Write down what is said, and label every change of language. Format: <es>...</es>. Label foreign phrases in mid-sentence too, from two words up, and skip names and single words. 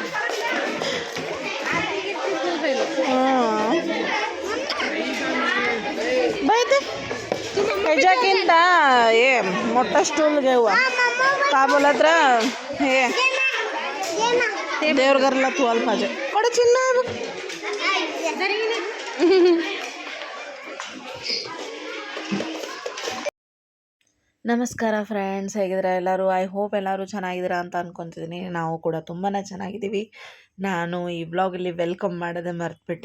<mr>बाई ते ह्याच्याकिंत हे मोठा स्टूल घेऊ का बोलत रा. हे देवघरला तुवाल पाहिजे. कडे चिन्ह आहे बघ.</mr> <kn>ನಮಸ್ಕಾರ ಫ್ರೆಂಡ್ಸ್, ಹೇಗಿದ್ದೀರಾ ಎಲ್ಲರೂ?</kn> <en>I hope</en> <kn>ಎಲ್ಲರೂ ಚೆನ್ನಾಗಿದ್ದೀರಾ ಅಂತ ಅಂದ್ಕೊತಿದ್ದೀನಿ. ನಾವು ಕೂಡ ತುಂಬಾ ಚೆನ್ನಾಗಿದ್ದೀವಿ. ನಾನು ಈ ವ್ಲಾಗಲ್ಲಿ ವೆಲ್ಕಮ್ ಮಾಡೋದೇ ಮರೆತುಬಿಟ್ಟೆ.</kn>